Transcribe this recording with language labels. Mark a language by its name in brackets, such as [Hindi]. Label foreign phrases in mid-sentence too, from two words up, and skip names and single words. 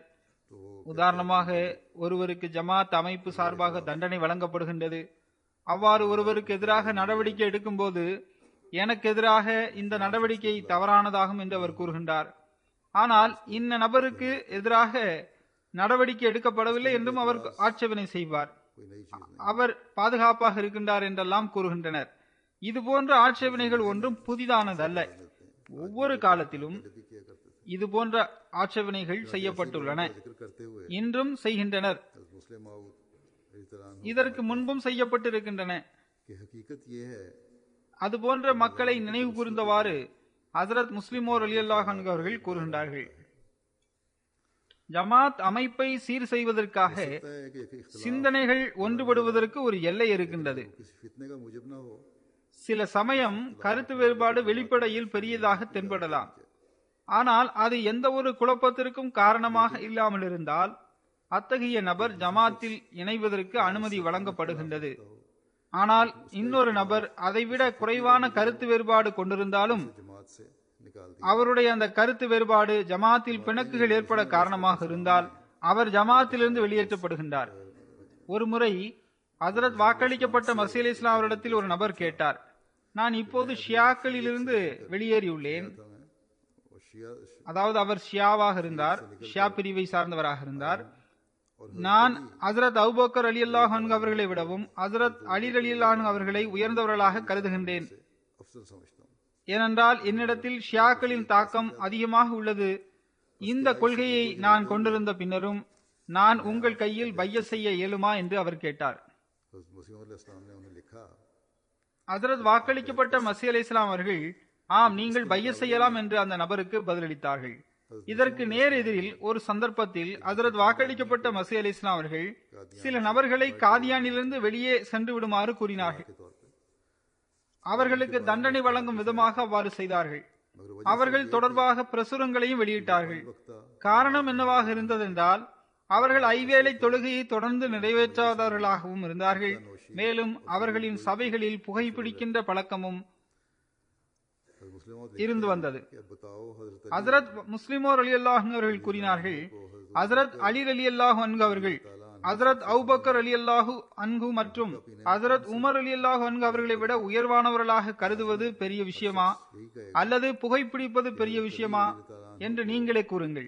[Tamil] உதாரணமாக, ஒருவருக்கு ஜமாத் அமைப்பு சார்பாக தண்டனை வழங்கப்படுகின்றது. அவ்வாறு ஒருவருக்கு எதிராக நடவடிக்கை எடுக்கும் போது, எனக்கு எதிராக இந்த நடவடிக்கை தவறானதாகும் என்று அவர் கூறுகின்றார். ஆனால் இந்த நபருக்கு எதிராக நடவடிக்கை எடுக்கப்படவில்லை என்றும் அவர் ஆட்சேபனை செய்வார். [Urdu] کوئی نئی چیز نہیں. [Tamil] அவர் பாதுகாப்பாக இருக்கின்றார் என்றெல்லாம் கூறுகின்றனர். இது போன்ற ஆட்சேபனைகள் ஒன்றும் புதிதானதல்ல. ஒவ்வொரு காலத்திலும் [Urdu] غلطی کیا کرتے تھے. [Tamil] இது போன்ற ஆட்சேபனைகள் செய்யப்பட்டுள்ளன, [Urdu] ذکر کرتے ہوئے [Tamil] இன்றும் செய்கின்றனர். मुस्लिम माऊद इतरान இதற்கு முன்பும் செய்யப்பட்டிருக்கின்றன. [Urdu] کی حقیقت یہ ہے [Tamil] அதுபோன்ற மக்களை நினைவு கூர்ந்தவாறு ஹஜ்ரத் முஸ்லிம் மௌத் [Arabic] رضي الله عنه [Tamil] அவர்கள் கூறுகின்றார்கள், ஜமாத் அமைப்பை சீர் செய்வதற்காக [Urdu] ہے کہ اختلاف [Tamil] சிந்தனைகள் ஒன்றுபடுவதற்கு ஒரு எல்லை இருக்கின்றது. [Urdu] کسی فتنے کا موجب نہ ہو. [Tamil] சில சமயம் கருத்து வேறுபாடு வெளிப்படையில் பெரியதாக தென்படலாம். ஆனால் அது எந்த ஒரு குழப்பத்திற்கும் காரணமாக இல்லாமல் இருந்தால் அத்தகைய நபர் ஜமாத்தில் இணைவதற்கு அனுமதி வழங்கப்படுகின்றது. ஆனால் இன்னொரு நபர் அதைவிட குறைவான கருத்து வேறுபாடு கொண்டிருந்தாலும் [Urdu] جماعت سے نکال دیا. [Tamil] அவருடைய அந்த கருத்து வேறுபாடு ஜமாத்தில் பிணக்குகள் ஏற்பட காரணமாக இருந்தால் அவர் ஜமாத்திலிருந்து வெளியேற்றப்படுகின்றார். ஒரு முறை ஹஜ்ரத் வாக்களிக்கப்பட்ட மஸீஹ் அலைஹிஸ்ஸலாம் அவரிடத்தில் ஒரு நபர் கேட்டார், நான் இப்போது ஷியாக்களிலிருந்து வெளியேறியுள்ளேன். [Urdu] اور شیعہ [Tamil] அதாவது அவர் ஷியாவாக இருந்தார், ஷியா பிரிவை சார்ந்தவராக இருந்தார். நான் ஹஜ்ரத் அபூபக்கர் [Arabic] رضي الله عنه [Tamil] அவர்களை விடவும் ஹஜ்ரத் அலி [Arabic] رضي الله عنه [Tamil] அவர்களை உயர்ந்தவர்களாக கருதுகின்றேன். [Urdu] افضل سمجھتا ہوں. [Tamil] ஏனென்றால் என்னிடத்தில் ஷியாக்களின் தாக்கம் அதிகமாக உள்ளது. இந்த கொள்கையை நான் கொண்டிருந்த பின்னரும் நான் உங்கள் கையில் பையத் செய்ய இயலுமா என்று அவர் கேட்டார். [Urdu] حضرت مسیح علیہ السلام نے انہیں لکھا, [Tamil] ஹஜ்ரத் வாக்களிக்கப்பட்ட மஸீஹ் அலைஹிஸ்ஸலாம் அவர்கள், ஆம், நீங்கள் பையத் செய்யலாம் என்று அந்த நபருக்கு பதிலளித்தார்கள். இதற்கு நேர் எதிரில் ஒரு சந்தர்ப்பத்தில் ஹஜ்ரத் வாக்களிக்கப்பட்ட மஸீஹ் அலைஹிஸ்ஸலாம் அவர்கள் சில நபர்களை காதியானிலிருந்து வெளியே சென்று விடுமாறு கூறினார்கள். [Urdu] کے طور پے [Tamil] அவர்களுக்கு தண்டனை வழங்கும் விதமாக அவ்வாறு செய்தார்கள். அவர்கள் தொடர்பாக பிரசுரங்களையும் வெளியிட்டார்கள். காரணம் என்னவாக இருந்ததென்றால், அவர்கள் ஐவேளை தொழுகையை தொடர்ந்து நிறைவேற்றாதவர்களாகவும் இருந்தார்கள். மேலும் அவர்களின் சபைகளில் புகைப்பிடிக்கின்ற பழக்கமும் இருந்து வந்தது. [Urdu] کہ اب بتاؤ حضرت [Tamil] ஹஜ்ரத் முஸ்லிம் மௌத் [Arabic] رضي الله عنه [Tamil] அவர்கள் கூறினார்கள், ஹசரத் அலி [Arabic] رضي الله عنه [Tamil] அவர்கள் ஹசரத் அபூபக்கர் [Arabic] رضي الله عنه [Tamil] மற்றும் ஹசரத் உமர் [Arabic] رضي الله عنه [Tamil] அவர்களை விட உயர்வானவர்களாக கருதுவது பெரிய விஷயமா அல்லது புகைப்பிடிப்பது பெரிய விஷயமா என்று நீங்களே கூறுங்கள்.